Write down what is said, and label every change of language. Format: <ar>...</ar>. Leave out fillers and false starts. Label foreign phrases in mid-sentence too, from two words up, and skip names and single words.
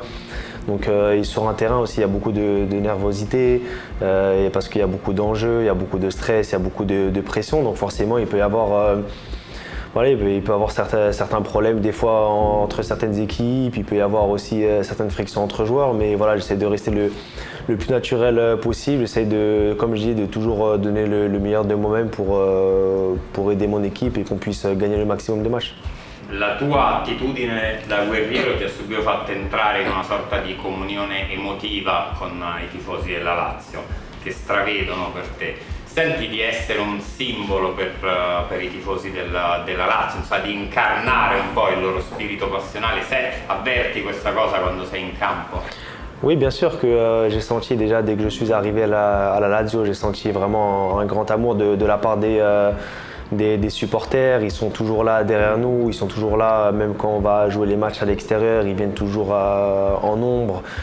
<fr>Donc et sur un terrain aussi, il y a beaucoup de nervosité, et parce qu'il y a beaucoup d'enjeux, il y a beaucoup de stress, il y a beaucoup de pression, donc forcément il peut y avoir voilà, il peut y avoir certains problèmes des fois entre certaines équipes, il peut y avoir aussi certaines frictions entre joueurs, mais voilà, j'essaie de rester le plus naturel possible, j'essaie de, comme je dis, de toujours donner le meilleur de moi-même pour aider mon équipe et qu'on puisse gagner le maximum de matchs.</fr> <it>La tua attitudine da guerriero ti ha subito fatto entrare in una sorta di comunione emotiva con i tifosi della Lazio, che stravedono per te. Senti di essere un simbolo per i tifosi della Lazio, di incarnare un po' il loro spirito passionale, se avverti questa cosa quando sei in campo?</it> <fr>Oui, bien sûr que j'ai senti déjà dès que je suis arrivé à la Lazio, j'ai senti vraiment un grand amour de la part des supporters. Ils sont toujours là derrière nous, ils sont toujours là même quand on va jouer les matchs à l'extérieur, ils viennent toujours en nombre.</fr>